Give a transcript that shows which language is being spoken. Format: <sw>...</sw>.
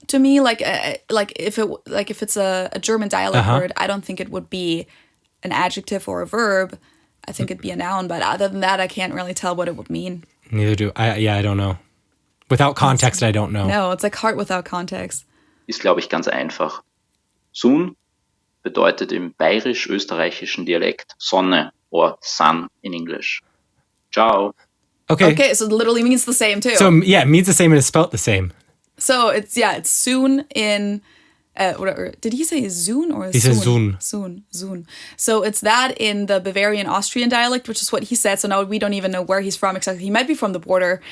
<en>To me, like if it's a German dialect word, I don't think it would be an adjective or a verb. I think it'd be a noun, but other than that, I can't really tell what it would mean. Neither do I. I don't know. Without context, I don't know. No, it's like heart without context.</en> <de>Ist, glaube ich, ganz einfach. Sohn bedeutet im bayerisch-österreichischen Dialekt Sonne</de> <en>or sun in English.</en> <it>Ciao.</it> <en>Okay, so it literally means the same too. So yeah, it means the same and it's spelled the same. So it's soon in. Or did he say soon or he says soon? Soon. So it's that in the Bavarian Austrian dialect, which is what he said. So now we don't even know where he's from exactly. He might be from the border.</en>